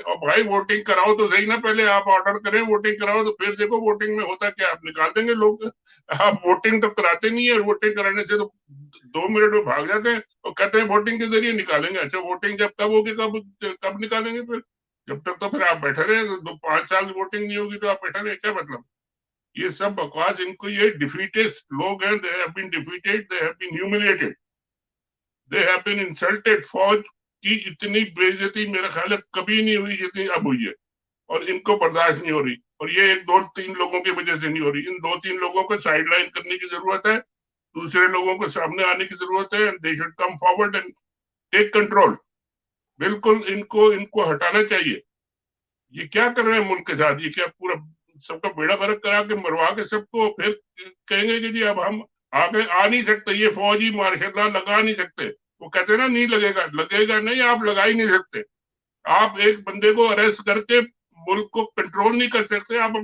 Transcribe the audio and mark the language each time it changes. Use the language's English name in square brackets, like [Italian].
[Urdu] اور بھائی ووٹنگ کراؤ تو صحیح نا, پہلے آپ آرڈر کریں ووٹنگ کراؤ, تو پھر دیکھو ووٹنگ میں ہوتا کیا, آپ نکال دیں گے لوگ. آپ ووٹنگ تو کراتے نہیں ہیں, ووٹنگ کرانے سے تو 2 منٹ میں بھاگ جاتے ہیں اور کہتے ہیں ووٹنگ کے ذریعے نکالیں گے. اچھا ووٹنگ جب کب ہوگی, کب نکالیں گے؟ پھر جب تک تو پھر آپ بیٹھے رہے, 5 سال ووٹنگ نہیں ہوگی تو آپ بیٹھے رہے, کیا مطلب؟ یہ سب بکواس. ان کو یہ ڈیفیٹڈ لوگ ہیں, they have been defeated, they have been humiliated, they have been insulted. فوج کی اتنی بے عزتی میرا خیال ہے کبھی نہیں ہوئی جتنی اب ہوئی ہے, اور ان کو برداشت نہیں ہو رہی. اور یہ 1-2-3 لوگوں کی وجہ سے نہیں ہو رہی. ان 2-3 لوگوں کو سائڈ لائن کرنے کی ضرورت ہے, دوسرے لوگوں کو سامنے آنے کی ضرورت ہے. [English] they should come forward and take control. [Urdu] بالکل ان کو ہٹانا چاہیے. یہ کیا کر رہے ہیں ملک کے ساتھ؟ یہ کیا پورا سب کا بیڑا غرق کرا کے مروا کے سب کو پھر کہیں گے کہ جی اب ہم آگے آ نہیں سکتے, یہ فوجی مارشل لا لگا نہیں سکتے. وہ کہتے ہیں نا نہیں لگے گا نہیں, آپ لگا ہی نہیں سکتے. آپ ایک بندے کو اریسٹ کر کے ملک کو کنٹرول نہیں کر سکتے.